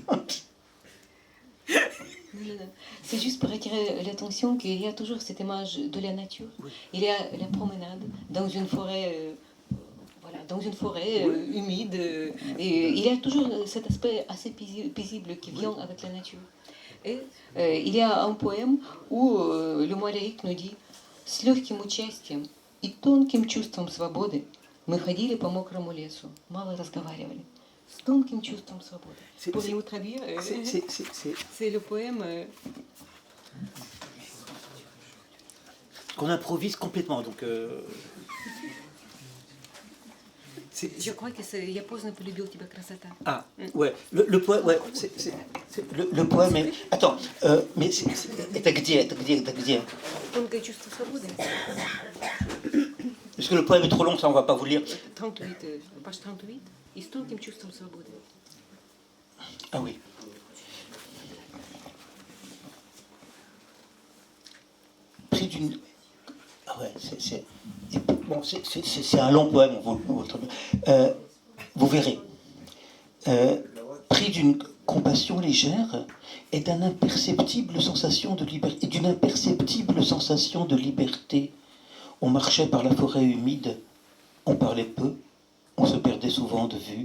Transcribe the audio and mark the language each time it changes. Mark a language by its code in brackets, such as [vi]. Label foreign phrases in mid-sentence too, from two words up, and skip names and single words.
[fr] C'est juste pour attirer l'attention qu'il y a toujours cette image de la nature. Oui. Il y a la promenade dans une forêt, humide, et il y a toujours cet aspect assez paisible qui vient avec la nature. Et il y a un poème où le mot lyrique nous dit [ru] «С легким участием и тонким чувством свободы мы ходили по мокрому лесу, мало разговаривали». С тонким чувством свободы. [fr] Pourriez-vous traduire C'est le poème... qu'on improvise complètement, donc... Je crois que c'est [ru] «Я поздно полюбил тебя, красота». [fr] Ah, ouais, le poème, ouais, le poème est... Attends, mais [ru] это где? Тонкое чувство свободы. [fr] Parce que le poème est trop long, ça on va pas vous lire. 38, page 38, [ru] и с тонким чувством свободы. [fr] Ah oui. Pris d'une... Ah ouais, c'est un long poème, vous verrez. Pris d'une compassion légère et d'une imperceptible sensation de liberté, on marchait par la forêt humide, on parlait peu, on se perdait souvent de vue.